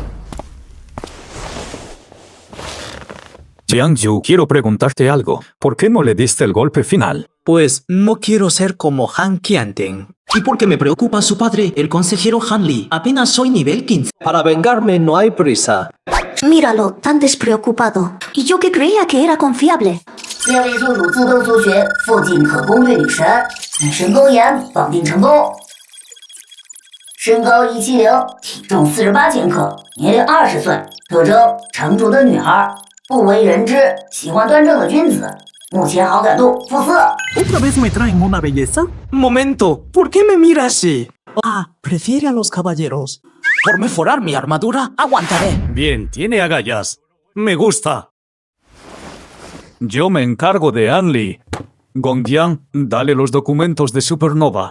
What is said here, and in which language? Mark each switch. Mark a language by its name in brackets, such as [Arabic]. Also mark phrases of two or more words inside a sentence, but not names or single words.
[Spanish] Yang Yu, quiero preguntarte algo. ¿Por qué no le diste el golpe final? Pues no quiero ser como Han Qianting. Y porque me preocupa su padre, el consejero Han Li. Apenas soy nivel 15. Para vengarme no hay prisa. Míralo, tan despreocupado. Y yo que creía que era confiable. [Chinese] 列位宿主自动速学附近可攻略女神，女神公岩绑定成功。身高170，体重48千克，年龄20岁，特征成熟的女孩，不为人知，喜欢端正的君子。目前好感度负4。 [Spanish] ¿Otra vez me traen una belleza? Momento, ¿por qué me mira así? Ah, prefiere a los caballeros. Por mejorar mi armadura, aguantaré. Bien, tiene agallas. Me gusta. Yo me encargo de Anli. Gongjiang, dale los documentos de Supernova.